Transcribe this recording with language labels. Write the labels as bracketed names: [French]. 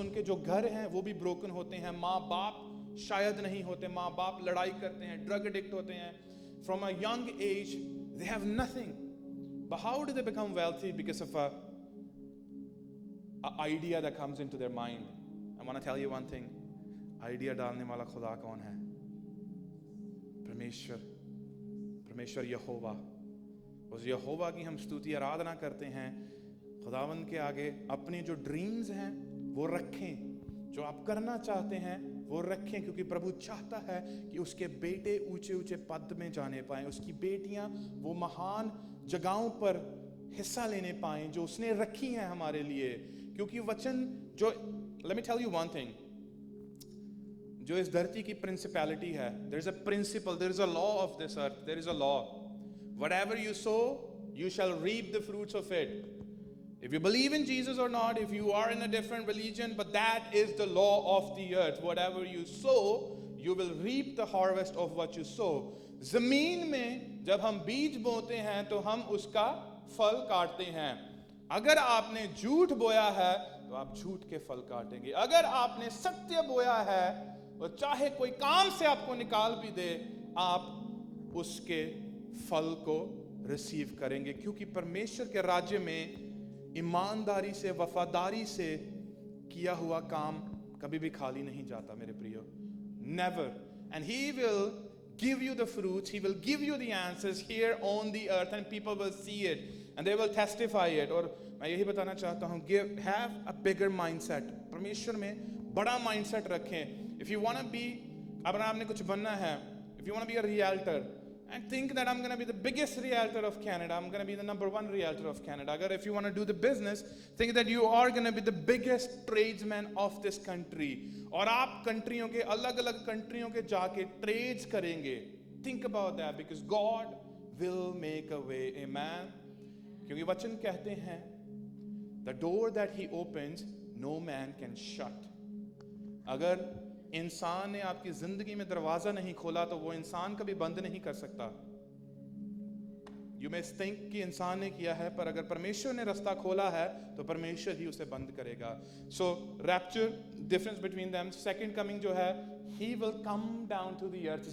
[Hindi] उनके जो घर हैं वो भी broken होते हैं। माँ बाप शायद नहीं होते, माँ बाप लड़ाई करते हैं, [English] drug addict [Hindi] होते हैं। [English] From a young age, they have nothing. But how do they become wealthy? Because of a idea that comes into their mind. I want to tell you one thing. [Hindi] Idea डालने वाला खुदा कौन है? परमेश्वर यहोवा। उस यहोवा की हम स्तुति आराधना करते हैं। खुदावंद के आगे अपने जो ड्रीम्स हैं वो रखें, जो आप करना चाहते हैं वो रखें, क्योंकि प्रभु चाहता है कि उसके बेटे ऊंचे ऊंचे पद में जाने पाएं, उसकी बेटियां वो महान जगहों पर हिस्सा लेने पाएं जो उसने रखी हैं हमारे लिए। क्योंकि वचन जो, [English] let me tell you one thing, [Hindi] जो इस धरती की प्रिंसिपैलिटी है, [English] there is a principle, there is a law of this earth, there is a law. Whatever you sow, you shall reap the fruits of it. If you believe in Jesus or not, if you are in a different religion, but that is the law of the earth. Whatever you sow, you will reap the harvest of what you sow. [Hindi] जमीन में जब हम बीज बोते हैं तो हम उसका फल काटते हैं। अगर आपने झूठ बोया है तो आप झूठ के फल काटेंगे। अगर आपने सत्य बोया है, और चाहे कोई काम से आपको निकाल भी दे, आप उसके फल को रिसीव करेंगे। क्योंकि परमेश्वर के राज्य में ईमानदारी से, वफादारी से किया हुआ काम कभी भी खाली नहीं जाता मेरे प्रियो, never. [English] And he will give you the fruits, he will give you the answers here on the earth, and people will see it and they will testify it. [Hindi] और मैं यही बताना चाहता हूँ, [English] have a bigger mindset. [Hindi] परमेश्वर में बड़ा mindset रखें. [English] If you want to be, [Hindi] अगर आपने कुछ बनना है, [English] if you want to be a realtor, and think that I'm going to be the biggest realtor of Canada, I'm going to be the #1 realtor of Canada. Agar if you want to do the business, think that you are going to be the biggest tradesman of this country. [Hindi] और आप कंट्रियों के, अलग-अलग कंट्रियों के जाके trades करेंगे. [English] Think about that, because God will make a way. Amen. [Hindi] क्योंकि वचन कहते हैं, [English] the door that he opens, no man can shut. [Hindi] अगर इंसान ने आपकी जिंदगी में दरवाजा नहीं खोला तो वो इंसान कभी बंद नहीं कर सकता। [English] You may think [Hindi] कि इंसान ने किया है, पर अगर परमेश्वर ने रास्ता खोला है तो परमेश्वर ही उसे बंद करेगा। [English] So rapture, difference between them. Second coming [Hindi] जो है, [English] he will come down to the earth.